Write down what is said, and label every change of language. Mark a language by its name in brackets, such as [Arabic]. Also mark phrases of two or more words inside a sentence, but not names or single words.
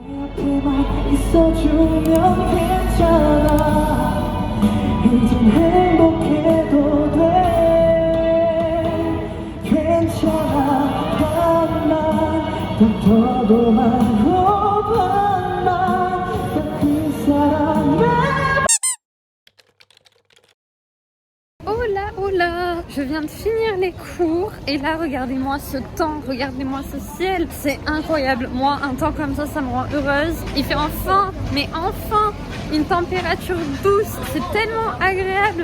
[Korean] 곁에만 있어주면 괜찮아. 이젠 행복해도 돼. 괜찮아. 한만 더 많고 반만 그 사람의. [French] Oh là, je viens de finir les cours et là regardez-moi ce temps, regardez-moi ce ciel, c'est incroyable. Moi un temps comme ça me rend heureuse. Il fait enfin, mais enfin une température douce, c'est tellement agréable.